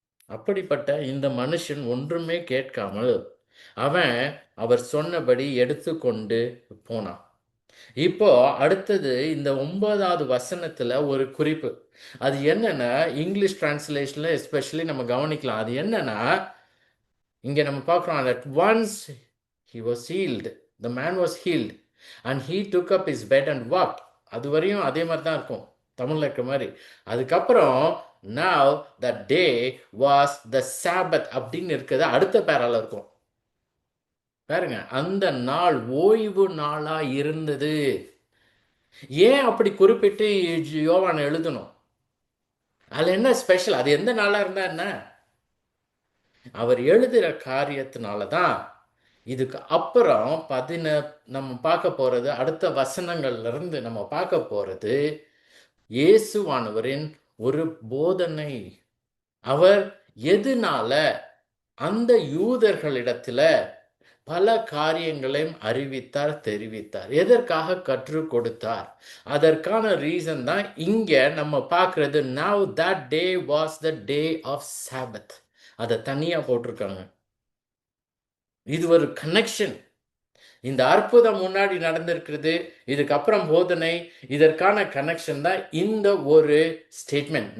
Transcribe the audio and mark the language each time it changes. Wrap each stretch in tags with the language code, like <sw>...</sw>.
<ta>அப்படிப்பட்ட இந்த மனுஷன் ஒன்றுமே கேட்காமல் அவன் அவர் சொன்னபடி எடுத்துக்கொண்டு போனான். இப்போ அடுத்தது இந்த 9வது வசனத்துல ஒரு குறிப்பு. அது என்னன்னா, இங்கிலீஷ் டிரான்ஸ்லேஷன்ல எஸ்பெஷலி நம்ம கவனிக்கலாம். அது என்னன்னா, இங்க நம்ம பார்க்குறோம்</ta> <en>that once he was healed, the man was healed and he took up his bed and walked.</en> <ta>அது வரையும் அதே மாதிரி தான் இருக்கும், தமிழ்ல இருக்கிற மாதிரி. அதுக்கப்புறம்</ta> <en>now that day was the Sabbath</en> <ta>அப்படின்னு இருக்கிறது அடுத்த பேரால இருக்கும். பாருங்க, அந்த நாள் ஓய்வு நாளா இருந்தது. ஏன் அப்படி குறிப்பிட்டு யோவான் எழுதணும்? அதுல என்ன ஸ்பெஷல்? அது எந்த நாளா இருந்தா என்ன? அவர் எழுதுகிற காரியத்தினால தான். இதுக்கு அப்புறம் நம்ம பார்க்க போறது, அடுத்த வசனங்கள்ல இருந்து நம்ம பார்க்க போறது இயேசுவானவரின் ஒரு போதனை. அவர் எதனால அந்த யூதர்களிடத்துல பல காரியங்களையும் அறிவித்தார், தெரிவித்தார், எதற்காக கற்றுக் கொடுத்தார், அதற்கான ரீசன் தான் இங்க நம்ம பார்க்கிறது.</ta> <en>now that day was the day of Sabbath.</en> <ta>அதை தனியா போட்டிருக்காங்க. இது ஒரு கனெக்ஷன். இந்த அற்புதம் முன்னாடி நடந்திருக்கிறது, இதுக்கப்புறம் போதனை, இதற்கான கனெக்ஷன் தான் இந்த ஒரு ஸ்டேட்மெண்ட்.</ta>